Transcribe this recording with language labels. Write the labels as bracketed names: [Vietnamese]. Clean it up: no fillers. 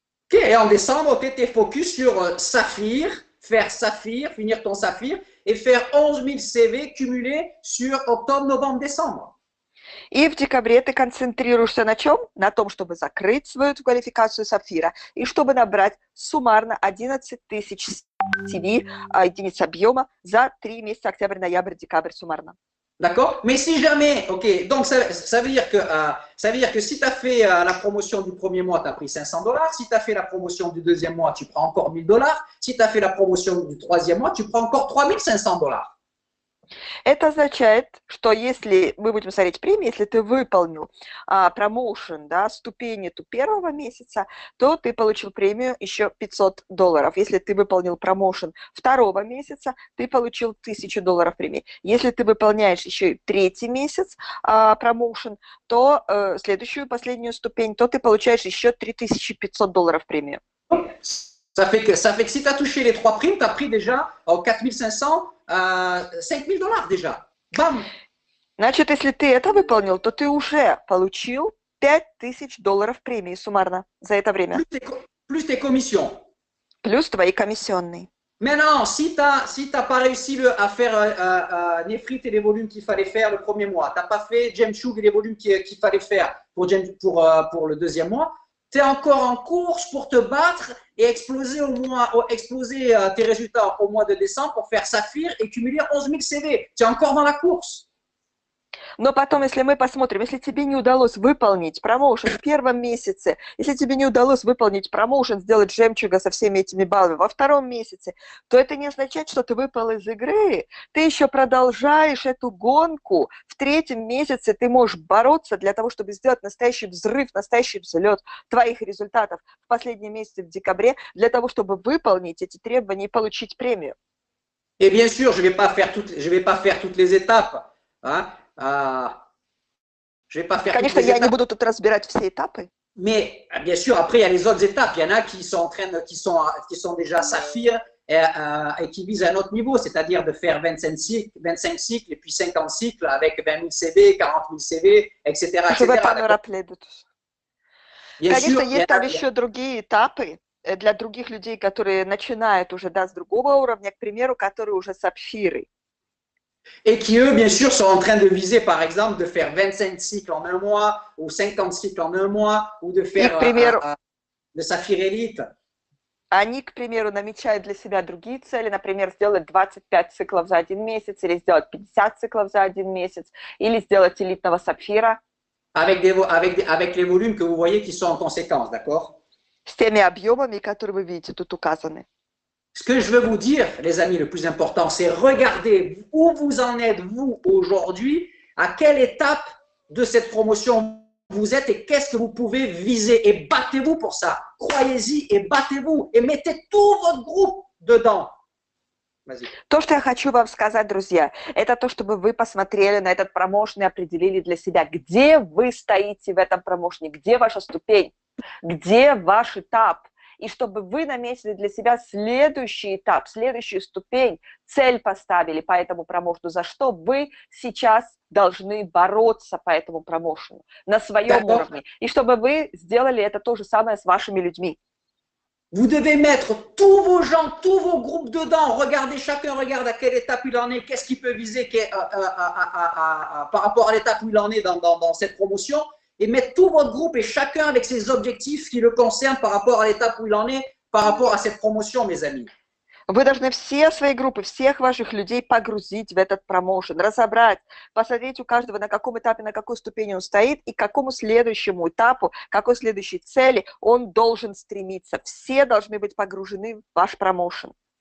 [French] Ok, et en décembre, tu étais focus sur Saphir, faire Saphir, finir ton Saphir, et faire 11 000 CV cumulés sur octobre, novembre, décembre. [Russian] И в декабре ты концентрируешься на чем? На том, чтобы закрыть свою квалификацию Сафира и чтобы набрать суммарно 11 000 CV, единиц объема за 3 месяца, октябрь, ноябрь, декабрь суммарно. [French] D'accord? Mais si jamais, ok, donc ça veut dire que si tu as fait la promotion du premier mois, tu as pris $500. Si tu as fait la promotion du deuxième mois, tu prends encore $1000. Si tu as fait la promotion du troisième mois, tu prends encore $3500. [Russian] Это означает, что если мы будем смотреть премии, если ты выполнил промоушен, да, ступень эту первого месяца, то ты получил премию еще $500. Если ты выполнил промоушен второго месяца, ты получил $1000 премии. Если ты выполняешь еще и третий месяц промоушен, то следующую, последнюю ступень, то ты получаешь еще $3500 премию. [French] Ça fait que si tu as touché les 3 primes, tu as pris déjà 4500, $5000 déjà. Bam! [Russian] Значит, если ты это выполнил, то ты уже получил $5000 премии суммарно за это время. [French] Plus tes commissions. [Russian] Плюс твои комиссионные. [French] Maintenant, si tu n'as pas réussi à faire Nefrit et les volumes qu'il fallait faire le premier mois, tu n'as pas fait Jemchug et les volumes qu'il fallait faire pour le deuxième mois, tu es encore en course pour te battre et exploser tes résultats au mois de décembre pour faire Saphir et cumuler 11 000 CV. Tu es encore dans la course. [Russian] Но потом, если мы посмотрим, если тебе не удалось выполнить промоушен в первом месяце, если тебе не удалось выполнить промоушен, сделать жемчуга со всеми этими баллами во втором месяце, то это не означает, что ты выпал из игры. Ты еще продолжаешь эту гонку. В третьем месяце ты можешь бороться для того, чтобы сделать настоящий взрыв, настоящий взлет твоих результатов в последнем месяце, в декабре, для того, чтобы выполнить эти требования и получить премию. [French] Et bien sûr, je vais pas faire toutes les étapes. Hein? Je vais pas faire. [Russian] Конечно, я не буду тут разбирать все этапы. [French] Mais bien sûr, après il y a les autres étapes. Il y en a qui sont déjà saphir et qui visent un autre niveau, c'est-à-dire de faire 25 cycles et puis 50 cycles avec 20 000 CV, 40 000 CV, etc. [Russian] Конечно, есть там еще другие этапы для других людей, которые начинают уже с другого уровня, к примеру, которые уже сапфиры. [French] Et qui, eux, bien sûr, sont en train de viser, par exemple, de faire 25 cycles en un mois, ou 50 cycles en un mois, ou de faire le Saphir Elite. [Russian] Они, к примеру, намечают для себя другие цели, например, сделать 25 циклов за один месяц, или сделать 50 циклов за один месяц, или сделать элитного сапфира. [French] Avec les volumes que vous voyez qui sont en conséquence, d'accord? [Russian] С теми объемами, которые вы видите тут указаны. [French] Ce que je veux vous dire, les amis, le plus important, c'est regarder où vous en êtes, vous, aujourd'hui, à quelle étape de cette promotion vous êtes et qu'est-ce que vous pouvez viser. Et battez-vous pour ça. Croyez-y et battez-vous et mettez tout votre groupe dedans. Vas-y. [Russian] То, что я хочу вам сказать, друзья, это то, чтобы вы посмотрели на этот промоушен и определили для себя, где вы стоите в этом промоушене, где ваша ступень, где ваш этап. И чтобы вы наметили для себя следующий этап, следующую ступень, цель поставили по этому промоушену, за что вы сейчас должны бороться по этому промоушену на своем уровне. И чтобы вы сделали это то же самое с вашими людьми. [French] Vous devez mettre tous vos gens, tous vos groupes dedans. Regardez, chacun regarde à quelle étape il en est, qu'est-ce qu'il peut viser par rapport à l'étape où il en est dans cette promotion. Et mettre tout votre groupe et chacun avec ses objectifs qui le concernent par rapport à l'étape où il en est, par rapport à cette promotion, mes amis. [Russian] Вы должны все свои группы, всех ваших людей погрузить в этот промоушен, разобрать, посмотреть у каждого, на каком этапе, на какой ступени он стоит и к какому следующему этапу, какой следующей цели он должен стремиться. Все должны быть погружены в ваш промоушен.